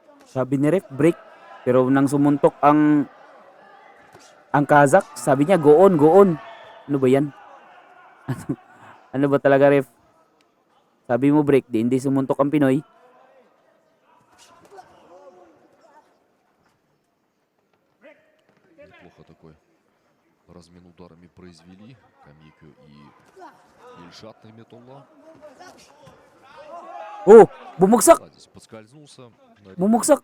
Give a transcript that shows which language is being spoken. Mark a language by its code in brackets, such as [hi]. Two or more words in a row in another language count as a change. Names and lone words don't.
[tl] Sabi ni ref, break. Pero nang sumuntok ang Kazakh, sabi niya, [en] go on, go on. [tl] Ano ba yan? Ano ba talaga, ref? Sabi mo break, di hindi sumuntok ang Pinoy. [ru] Неплохо такой размен ударами произвели Камико и Ильшат Нигметулла. [tl] Oh, bumagsak! [ru] Да, здесь подскользнулся. на [tl] Bumagsak!